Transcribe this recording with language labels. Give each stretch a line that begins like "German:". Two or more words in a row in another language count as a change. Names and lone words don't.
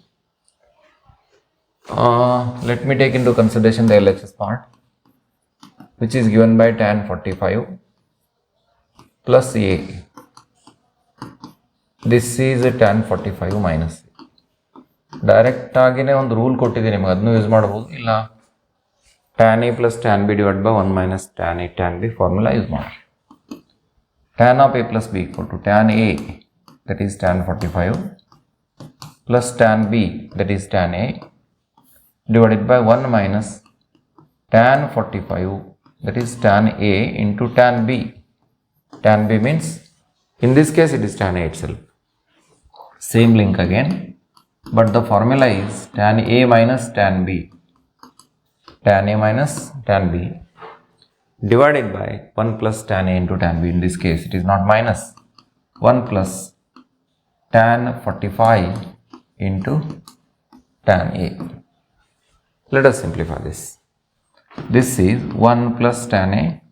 English: Let me take into consideration the LHS part, which is given by tan 45 plus A. This is a tan 45 minus A.
Kannada: Direct ಆಗಿನೇ ಒಂದು ರೂಲ್ ಕೊಟ್ಟಿದ್ದೀನಿ ನಿಮಗೆ, ಅದನ್ನು ಯೂಸ್ ಮಾಡಬಹುದು.
English: ಇಲ್ಲ tan A plus tan B divided by 1 minus tan A tan B formula
Kannada: ಯೂಸ್ ಮಾಡಿ.
English: Tan of A plus B equal to tan A, that is tan 45, plus tan B, that is tan A, divided by 1 minus tan 45, that is tan A into tan B. Tan B means, in this case it is tan A itself. Same link again, but the formula is tan A minus tan B. Tan A minus tan B divided by 1 plus tan A into tan B. In this case it is not minus. 1 plus tan 45 into tan A. Let us simplify this. This is 1 plus tan A.